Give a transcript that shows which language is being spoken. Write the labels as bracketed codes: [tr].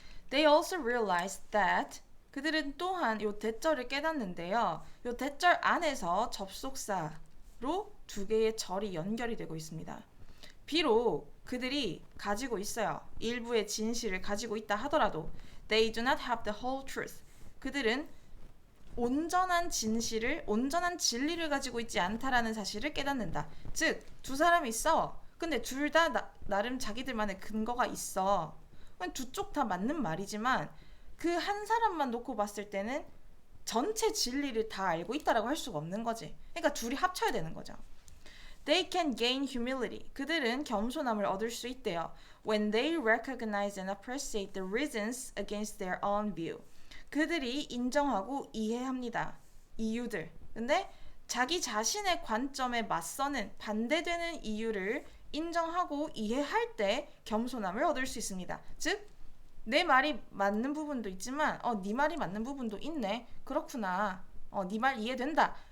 [en] They also realized that [ko] 그들은 또한 요 대절을 깨닫는데요. 요 대절 안에서 접속사로 두 개의 절이 연결이 되고 있습니다. 비록 그들이 가지고 있어요. 일부의 진실을 가지고 있다 하더라도 [en] They do not have the whole truth. [ko] 그들은 온전한 진리를 가지고 있지 않다라는 사실을 깨닫는다. 즉, 두 사람이 싸워. 근데 둘 다 나름 자기들만의 근거가 있어. 두 쪽 다 맞는 말이지만 그 한 사람만 놓고 봤을 때는 전체 진리를 다 알고 있다라고 할 수가 없는 거지. 그러니까 둘이 합쳐야 되는 거죠. [en] They can gain humility. [ko] 그들은 겸손함을 얻을 수 있대요. [en] When they recognize and appreciate the reasons against their own view. [ko] 그들이 인정하고 이해합니다. 이유들. 근데 자기 자신의 관점에 맞서는 반대되는 이유를 인정하고 이해할 때 겸손함을 얻을 수 있습니다. 즉, 내 말이 맞는 부분도 있지만 네 말이 맞는 부분도 있네. 그렇구나. 네 말 이해된다.